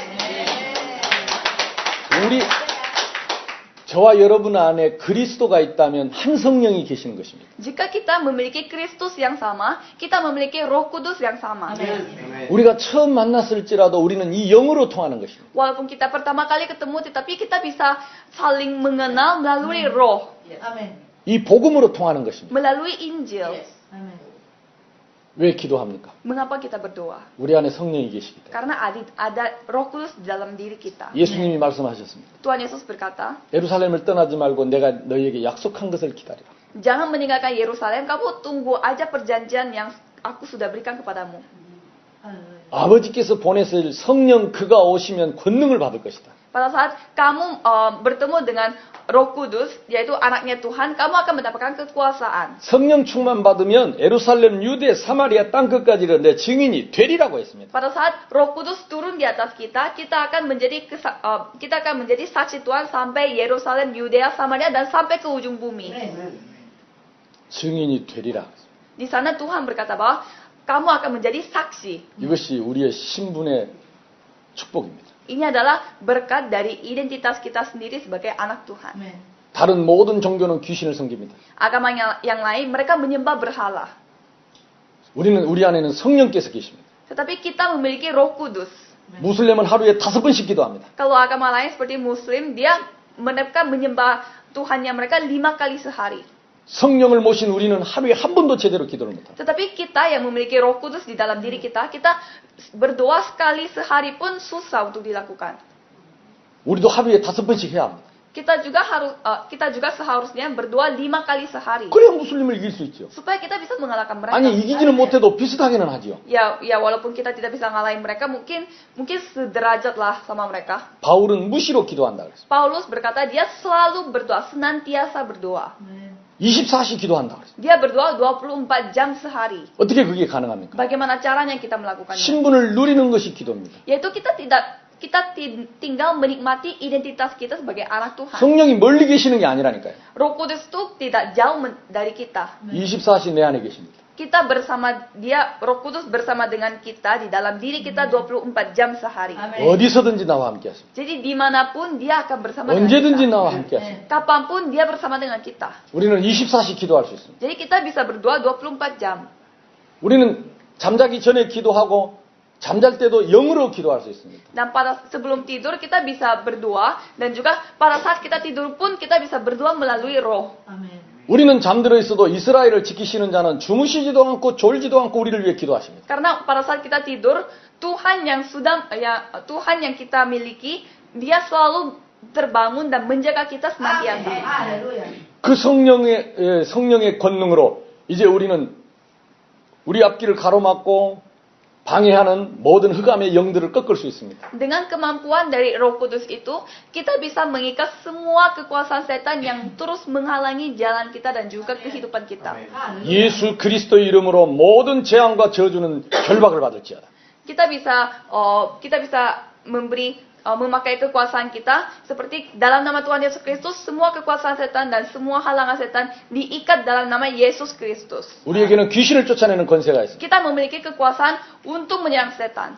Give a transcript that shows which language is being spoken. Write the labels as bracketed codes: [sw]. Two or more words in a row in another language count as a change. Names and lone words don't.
[ko] 저와 여러분 안에 그리스도가 있다면 한 성령이 계시는 것입니다. [id] Jika kita memiliki Kristus yang sama, kita memiliki Roh Kudus yang sama. [ko] 우리가 처음 만났을지라도 우리는 이 영으로 통하는 것입니다. [id] Walaupun kita pertama kali ketemu, tetapi kita bisa saling mengenal melalui Roh, Amin. [ko] 이 복음으로 통하는 것입니다. [id] melalui Injil. Yes. Amin. [ko] 왜 기도합니까? [id] Mengapa kita berdoa? [ko] 우리 안에 성령이 계시기 때문에. [id] Karena ada Roh Kudus di dalam diri kita. [ko] 예수님이 말씀하셨습니다. [id] Tuhan Yesus berkata, [ko] 예루살렘을 떠나지 말고 내가 너희에게 약속한 것을 기다리라. [id] jangan meninggalkan Yerusalem, kamu tunggu aja perjanjian yang aku sudah berikan kepadamu. Haleluya. [ko] 아버지께서 보내실 성령 그가 오시면 권능을 받을 것이다. [id] Pada saat kamu bertemu dengan Roh Kudus, yaitu anaknya Tuhan, kamu akan mendapatkan kekuasaan. [ko] 성령 충만 받으면 예루살렘, 유대, 사마리아 땅끝까지 내 증인이 되리라고 했습니다. [id] Pada saat Roh Kudus turun di atas kita, kita akan menjadi saksi Tuhan sampai Yerusalem, Yudea, Samaria dan sampai ke ujung bumi. [ko] 증인이 되리라. [id] Di sana Tuhan berkata bahwa kamu akan menjadi saksi. [ko] 이것이 우리의 신분의 축복입니다. [id] Ini adalah berkat dari identitas kita sendiri sebagai anak Tuhan. Amin. [ko] 다른 모든 종교는 귀신을 섬깁니다. [id] Agama yang lain mereka menyembah berhala. [ko] 우리 안에는 성령께서 계십니다. [id] Tetapi kita memiliki Roh Kudus. [ko] 무슬림은 하루에 5번씩 기도합니다. [id] Kalau agama lain seperti Muslim, mereka menyembah Tuhannya mereka 5 kali sehari. [ko] 성령을 모신 우리는 하루에 한 번도 제대로 기도를 못합니다. [id] Tetapi kita yang memiliki Roh Kudus di dalam diri kita berdoa sekali sehari pun susah untuk dilakukan. [ko] 우리도 하루에 5번씩 해야 합니다. [id] Kita juga seharusnya berdoa 5 kali sehari. [ko] 그래야 무슬림을 이길 수 있죠. [id] Supaya kita bisa mengalahkan mereka. [ko] 아니 이기지는 못해도 비슷하게는 하지요. [id] Ya walaupun kita tidak bisa ngalahin mereka, mungkin sederajat lah sama mereka. [ko] 바울은 무시로 기도한다 그랬어요. [id] Paulus berkata dia selalu berdoa, senantiasa berdoa. Amin. [ko] 24시 기도한다 그랬어요. [id] Dia berdoa 24 jam sehari. [ko] 어떻게 그게 가능합니까? [id] Bagaimana caranya kita melakukannya? [ko] 신분을 누리는 것이 기도입니다. [id] Yaitu kita tinggal menikmati identitas kita sebagai anak Tuhan. [ko] 성령이 멀리 계시는 게 아니라니까요. [id] Roh Kudus itu tidak jauh dari kita. [ko] 24시 내 안에 계십니다. [id] Kita bersama dia, Roh Kudus bersama dengan kita di dalam diri kita 24 jam sehari. Amin. [ko] 어디서든지 나와 함께 하십니다. [id] Jadi dimanapun dia akan bersama dengan [ko] 언제든지 [id] kita. [ko] 나와 함께 하십니다. [id] Kapanpun dia bersama dengan kita. [ko] 우리는 24시 기도할 수 있습니다. [id] Jadi kita bisa berdoa 24 jam. [ko] 우리는 잠자기 전에 기도하고 잠잘 때도 영으로 기도할 수 있습니다. [id] Dan sebelum tidur kita bisa berdoa dan juga pada saat kita tidur pun kita bisa berdoa melalui roh. Amin. [ko] 우리는 잠들어 있어도 이스라엘을 지키시는 자는 주무시지도 않고 졸지도 않고 우리를 위해 기도하십니다. [id] Karena pada saat kita tidur, Tuhan yang kita miliki, dia selalu terbangun dan menjaga kita senantiasa. Haleluya. [ko] 그 성령의 권능으로 이제 우리는 우리 앞길을 가로막고 방해하는 모든 흑암의 영들을 꺾을 수 있습니다. [id] Dengan kemampuan dari Roh Kudus itu, kita bisa mengikat semua kekuasaan setan yang terus menghalangi jalan kita dan juga kehidupan kita. [ko] 예수 그리스도의 이름으로 모든 재앙과 저주는 결박을 받을지어다. [id] Kita bisa memakai kekuasaan kita seperti dalam nama Tuhan Yesus Kristus, semua kekuasaan setan dan semua halangan setan diikat dalam nama Yesus Kristus. [ko] 우리에게는 귀신을 쫓아내는 권세가 있습니다. [id] Kita memiliki kekuasaan untuk menyerang setan.